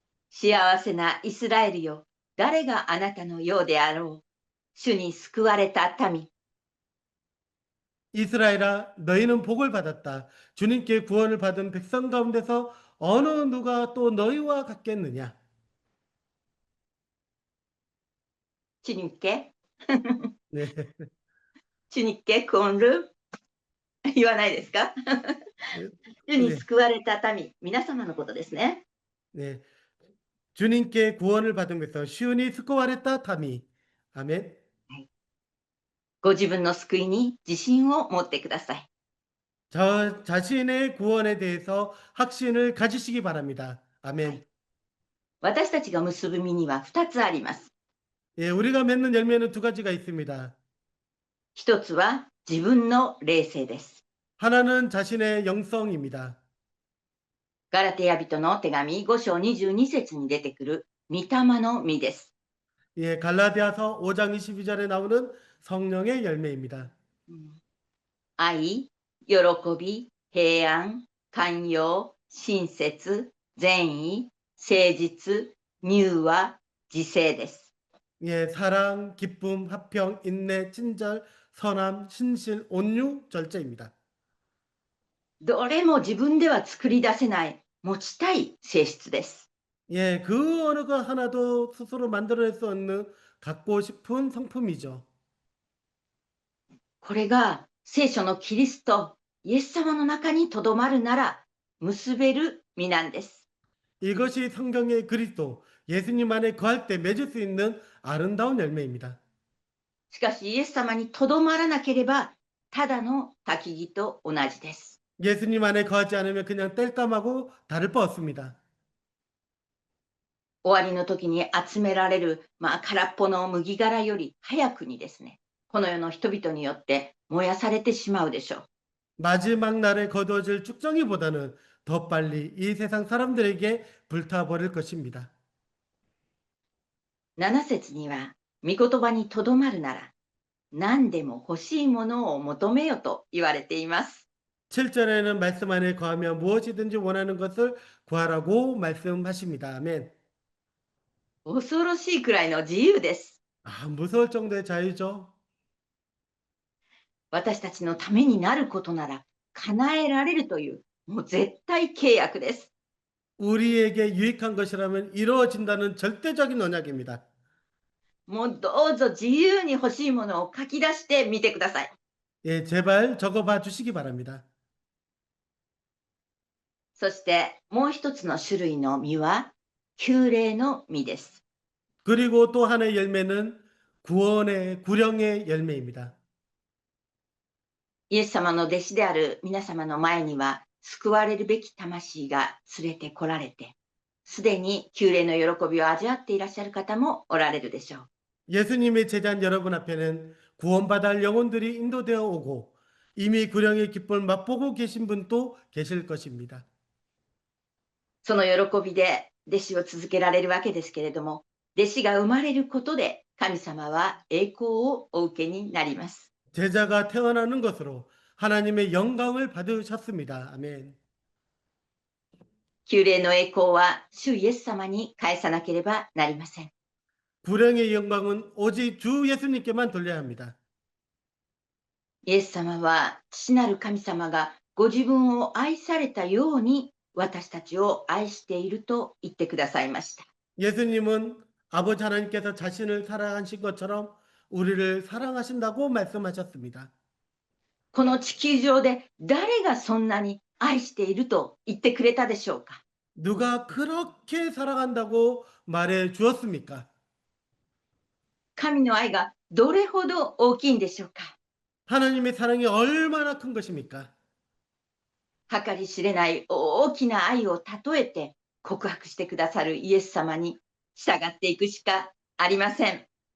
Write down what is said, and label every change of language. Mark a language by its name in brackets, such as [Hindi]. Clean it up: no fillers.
[Japanese] 幸せなイスラエルよ、誰があなたのようであろう。主に救われた民。 [Korean] 이스라엘아 너희는 복을 받았다. 주님께 구원을 받은 백성 가운데서 어느 누가 또 너희와 같겠느냐. [Japanese] 主にっけ [Korean] 네. [Japanese] 主にっけクオンル言わないですか？主に [Korean] 네. [Japanese] 救われた民、皆様のことですね。 [Korean] 네. 주님께 구원을 받은 것에서 시온이 [Japanese] 스코와레타 타미. [Korean] 아멘. [Japanese] ご自分の救いに自信を持ってください。 [Korean] 저 자신의 구원에 대해서 확신을 가지시기 바랍니다. 아멘. [Japanese] 私たちが結ぶ実には2つあります。 [Korean] 예, 우리가 맺는 열매는 두 가지가 있습니다. [Japanese] 1つは自分の霊性です。 [Korean] 하나는 자신의 영성입니다. [Japanese] ガラテヤ人の手紙5章22節に出てくる御霊の実です。 [Korean] 예, 갈라디아서 5장 22절에 나오는 성령의 열매입니다. [Japanese] 愛、喜び、平安、寛容、親切、善意、誠実、柔和、自制です。 [Korean] 예, 사랑, 기쁨, 화평, 인내, 친절, 선함, 신실, 온유, 절제입니다. [Japanese] どれも自分では作り出せない持ちたい性質です。 [Korean] 예, 그 어느 것 하나도 스스로 만들어낼 수 없는 갖고 싶은 성품이죠. [Japanese] これが聖書のキリスト、イエス様の中にとどまるなら結べる実なんです。 [Korean] 이것이 성경의 그리스도 예수님 안에 거할 때 맺을 수 있는 아름다운 열매입니다. [Japanese] しかしイエス様にとどまらなければ、ただの焚き木と同じです。 [Korean] 예수님 안에 거하지 않으면 그냥 땔감하고 다를 바 없습니다. [Japanese] 終わりの時に集められる、空っぽの麦殻より早くにですね、この世の人々によって燃やされてしまうでしょう。 [Korean] 마지막 날에 거두어질 쭉정이보다는 더 빨리 이 세상 사람들에게 불타버릴 것입니다. [Japanese] 7節には、御言葉にとどまるなら、何でも欲しいものを求めよと言われています。 [Korean] 7절에는 말씀 안에 거하며 무엇이든지 원하는 것을 구하라고 말씀하십니다. 아멘. [Japanese] 恐ろしいくらいの自由です。 [Korean] 무서울 정도의 자유죠. [Japanese] 私たちのためになることなら叶えられるという、もう絶対契約です。 [Korean] 우리에게 유익한 것이라면 이루어진다는 절대적인 언약입니다. [Japanese] もうどうぞ自由に欲しいものを書き出してみてください。 [Korean] 예, 제발 적어봐 주시기 바랍니다. [Japanese] そしてもう一つの種類の実は、旧礼の実です。 [Korean] 그리고 또 하나의 열매는 구령의 열매입니다. [Japanese] イエス様の弟子である皆様の前には、救われるべき魂が連れてこられて、すでに旧礼の喜びを味わっていらっしゃる方もおられるでしょう。 [Korean] 예수님의 제자인 여러분 앞에는 구원받아 할 영혼들이 인도되어 오고 이미 구령의 기쁨을 맛보고 계신 분도 계실 것입니다. [Japanese] その喜びで弟子を続けられるわけですけれども、弟子が生まれることで神様は栄光をお受けになります。 [Korean] 제자가 태어나는 것으로 하나님의 영광을 받으셨습니다. 아멘. [Japanese] 旧礼の栄光は主イエス様に返さなければなりません。 [Korean] 구령의 영광은 오직 주 예수님께만 돌려야 합니다. [Japanese] イエス様は父なる神様がご自分を愛されたように私たちを愛していると言ってくださいました。 [Korean] 예수님은 아버지 하나님께서 자신을 사랑하신 것처럼 우리를 사랑하신다고 말씀하셨습니다. [Japanese] この地球上で誰がそんなに愛していると言ってくれたでしょうか。 [Korean] 누가 그렇게 사랑한다고 말해 주었습니까? [Japanese] 神の愛がどれほど大きいんでしょうか。 [Korean] 하나님의 사랑이 얼마나 큰 것입니까? [Japanese] 計り知れない大きな愛を例えて告白してくださるイエス様に従っていくしかありません。